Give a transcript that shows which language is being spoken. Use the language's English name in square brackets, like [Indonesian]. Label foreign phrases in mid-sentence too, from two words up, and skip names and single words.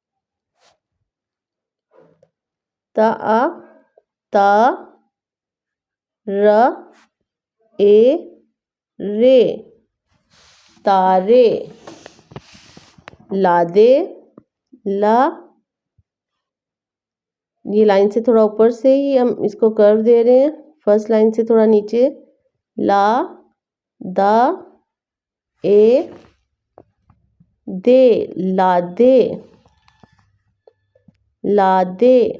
[Hindi] ता आ, ता, र ए रे तारे। लादे ला, ये लाइन से थोड़ा ऊपर से ही हम इसको कर्व दे रहे हैं, [English] first line [Hindi] से थोड़ा नीचे। ला दा ए दे लादे लादे।